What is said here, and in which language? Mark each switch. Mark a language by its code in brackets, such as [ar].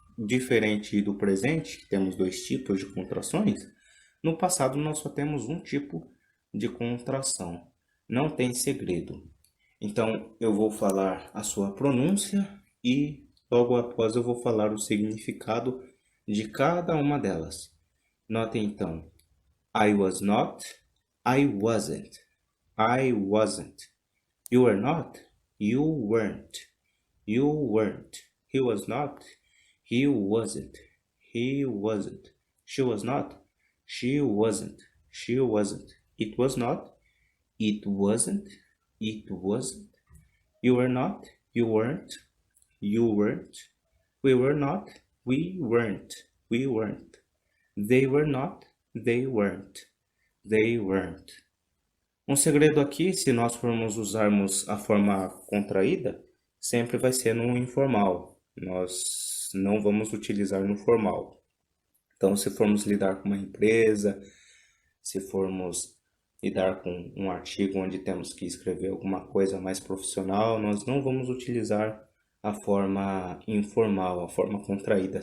[pt] Diferente do presente, que temos 2 tipos de contrações, no passado nós só temos um tipo de contração. Não tem segredo. Então, eu vou falar a sua pronúncia e logo após eu vou falar o significado de cada uma delas. Notem então, [en] I was not, I wasn't, I wasn't. You were not, you weren't, you weren't. He was not, he wasn't, he wasn't. She was not, she wasn't, she wasn't. It was not, it wasn't, it wasn't. You were not, you weren't, you weren't. We were not, we weren't, we weren't. They were not, they weren't, they weren't. [pt] Um segredo aqui, se nós formos usarmos a forma contraída, sempre vai ser no informal. Nós não vamos utilizar no formal. Então, se formos lidar com uma empresa, se formos lidar com um artigo onde temos que escrever alguma coisa mais profissional, nós não vamos utilizar a forma informal, a forma contraída.